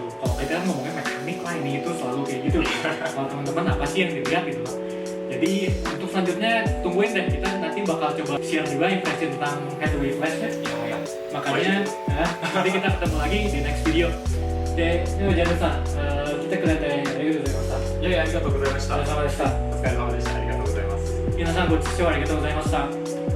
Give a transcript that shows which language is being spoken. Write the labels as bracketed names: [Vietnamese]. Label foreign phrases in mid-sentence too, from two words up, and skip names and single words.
[Indonesian] Kalau kita kan ngomongnya mekanik lah, ini itu selalu kayak gitu. Kalau teman-teman apa sih yang dilihat gitu loh. Jadi untuk selanjutnya tungguin deh, kita nanti bakal coba share juga impresi tentang Hathaway Flash ya. Ya. Makanya nanti kita ketemu lagi di [English] next video. [Indonesian] Oke, ini jangan lupa kita kelihatan [Japanese] ありがとうございます. いやいや、ありがとうございました。お疲れ様でした。お疲れ様でした。ありがとうございます。皆さんご視聴ありがとうございました。